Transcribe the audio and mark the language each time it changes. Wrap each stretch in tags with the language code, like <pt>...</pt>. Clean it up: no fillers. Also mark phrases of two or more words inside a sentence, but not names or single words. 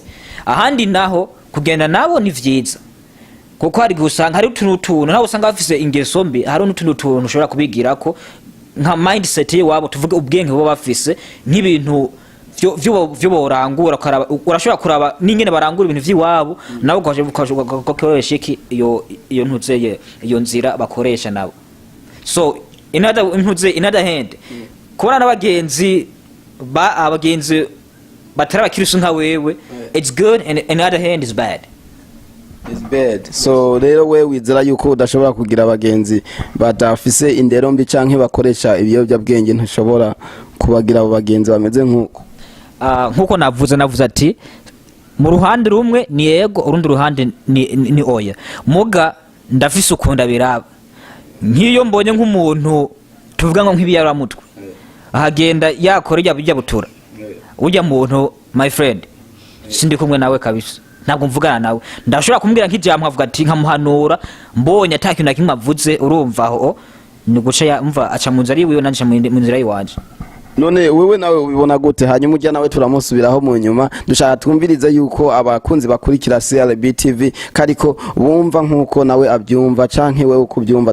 <rn>Ahandi naho kugenda nabo ni vyiza, kuko hari gusanga hari utuntu naho usanga afise ingeso mbi, hari n'utuntu ushobora kubigira ko nka mindset yabo, tuvuge ubwenge bo bafise nk'ibintu vyo borangura, urashobora kuraba n'ingene barangura ibintu vy'iwabo, nabo ukoresha iki iyo ntuzeye iyo nzira bakoresha nabo.</rn> <en>So in other hand,</en> <rn>kubona n'abagenzi abagenzi batari abakirisu nka wewe,</rn> <en>it's good, and in other hand is bad. It's bad.</en> <rn>So rero we wizera yuko udashobora kugira abagenzi badafise indero mbi canke bakoresha ibiyobyabwenge, ntashobora kubagira abo bagenzi bameze nk'uko. Nkuko navuze ati mu ruhande rumwe ni ego, urundi ruhande ni oya. Muga ndafise ukunda biraba, nk'iyo mbonye nk'umuntu tuvuga ngo nk'ibiyara mutwe ahagenda yakora bijya butura, ujya muntu</rn> <en>my friend</en> <rn>sindi kumwe nawe kabisa, ntabwo mvugana nawe. Ndashobora kumbwira nk'ijambo avuga ati nkamuhanura, mbonye atakintu na kimwe avuze, urumva aho ni guca yumva aca mu nzira yiwe nanje mu nzira yiwanje. None wewe nawe ubibona gute? Hanyuma ujya nawe turamusubiraho mu nyuma. Dushaka twumvirize yuko abakunzi bakurikira CRB TV kariko bumva nkuko nawe abyumva canke wewe ukubyumva.</rn>